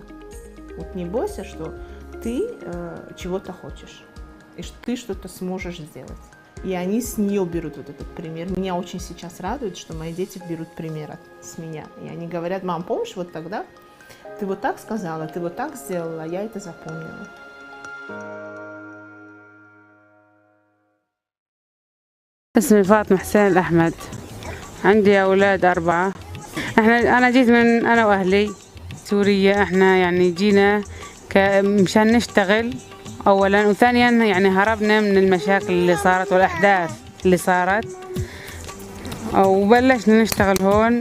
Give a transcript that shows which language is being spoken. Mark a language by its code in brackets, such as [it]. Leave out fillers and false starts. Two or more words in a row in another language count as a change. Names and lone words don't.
[ru] Вот не бойся, что ты чего-то хочешь, и что ты что-то сможешь сделать. И они с нее берут вот этот пример. Меня очень сейчас радует, что мои дети берут пример с меня. И они говорят: мам, помнишь, вот тогда ты вот так сказала, ты вот так сделала, я это запомнила. [ar] اسمي فاطمة حسين الأحمد. عندي أولاد 4. أنا جيت من أنا وأهلي سوريا. إحنا يعني جينا مشان نشتغل أولا، وثانيا يعني هربنا من المشاكل اللي صارت والأحداث اللي صارت، وبلشنا نشتغل هون.